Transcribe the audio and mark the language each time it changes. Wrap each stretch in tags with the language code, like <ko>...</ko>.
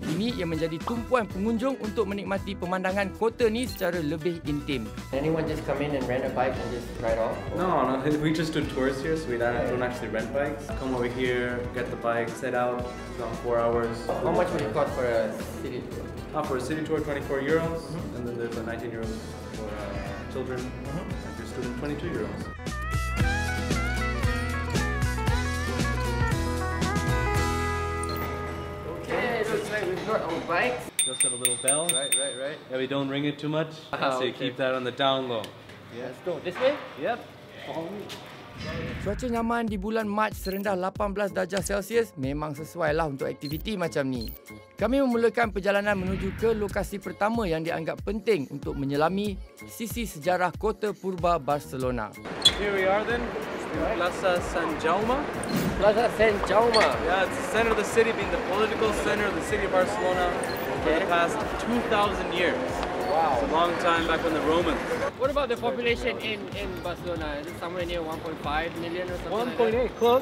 <ms>Ini yang menjadi tumpuan pengunjung untuk menikmati pemandangan kota ni secara lebih intim.</ms> <en>Anyone just come in and rent a bike and just ride off? No, we just do tours here, so we don't actually rent bikes. Come over here, get the bike, set out. It's around 4 hours. How much would it cost for a city tour? For a city tour, 24 euros, and then there's a 19 euros for children, and for students, 22 euros. Okay, looks like we've got our bikes. Just have a little bell. Right. Yeah, we don't ring it too much, so you keep that on the down low. Yeah. Let's go. This way? Yep. Follow me.</en> <ms>Cuaca nyaman di bulan Mac serendah 18 darjah Celsius memang sesuai lah untuk aktiviti macam ni. Kami memulakan perjalanan menuju ke lokasi pertama yang dianggap penting untuk menyelami sisi sejarah kota purba Barcelona.</ms> <en>Here we are then, Plaza San Jaume. Plaza San Jaume. Yeah, it's the center of the city, being the political center of the city of Barcelona for the past 2,000 years. Wow. It's a long time back when the Romans. What about the population in Barcelona? Is it somewhere near 1.5 million or something? 1.8, close,</en>